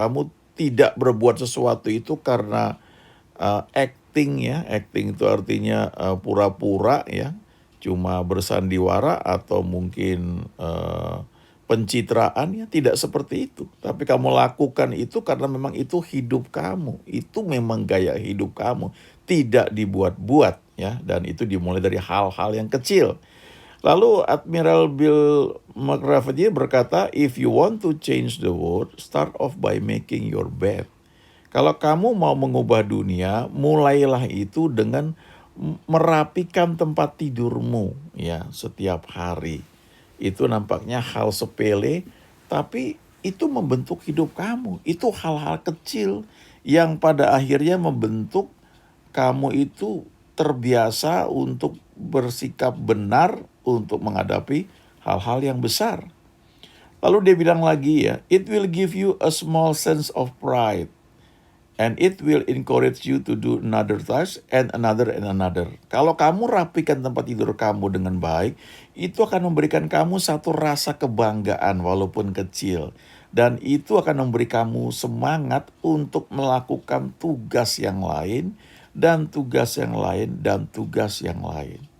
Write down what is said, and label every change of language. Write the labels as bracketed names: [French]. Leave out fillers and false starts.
[Indonesian] Kamu tidak berbuat sesuatu itu karena acting ya, acting itu artinya pura-pura ya, cuma bersandiwara atau mungkin pencitraan ya, tidak seperti itu. Tapi kamu lakukan itu karena memang itu hidup kamu, itu memang gaya hidup kamu, tidak dibuat-buat ya, dan itu dimulai dari hal-hal yang kecil. Lalu [English] Admiral Bill McRaven [Indonesian] berkata, [English] if you want to change the world, start off by making your bed. [Indonesian] Kalau kamu mau mengubah dunia, mulailah itu dengan merapikan tempat tidurmu ya setiap hari. Itu nampaknya hal sepele, tapi itu membentuk hidup kamu. Itu hal-hal kecil yang pada akhirnya membentuk kamu itu terbiasa untuk bersikap benar untuk menghadapi hal-hal yang besar. Lalu dia bilang lagi ya, [English] it will give you a small sense of pride. And it will encourage you to do another task and another and another. [Indonesian] Kalau kamu rapikan tempat tidur kamu dengan baik, itu akan memberikan kamu satu rasa kebanggaan walaupun kecil. Dan itu akan memberi kamu semangat untuk melakukan tugas yang lain, dan tugas yang lain, dan tugas yang lain.